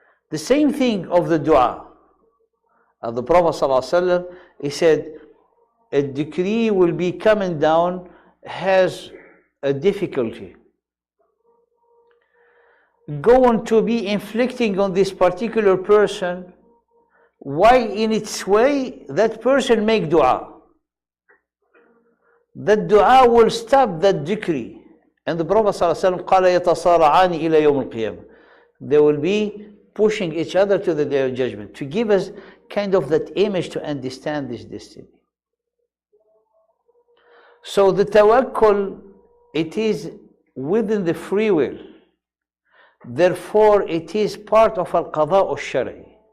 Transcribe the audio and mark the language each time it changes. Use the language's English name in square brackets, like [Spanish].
[English] The same thing of the dua. The Prophet ﷺ, he said, a decree will be coming down, has a difficulty, going to be inflicting on this particular person, while in its way that person make dua. That dua will stop that decree. And the Prophet ﷺ [Arabic] قال يتصارعان إلى يوم القيامة. [English] They will be pushing each other to the day of judgment, to give us kind of that image to understand this destiny. So the tawakkul, it is within the free will. Therefore, it is part of al-qada al-shari.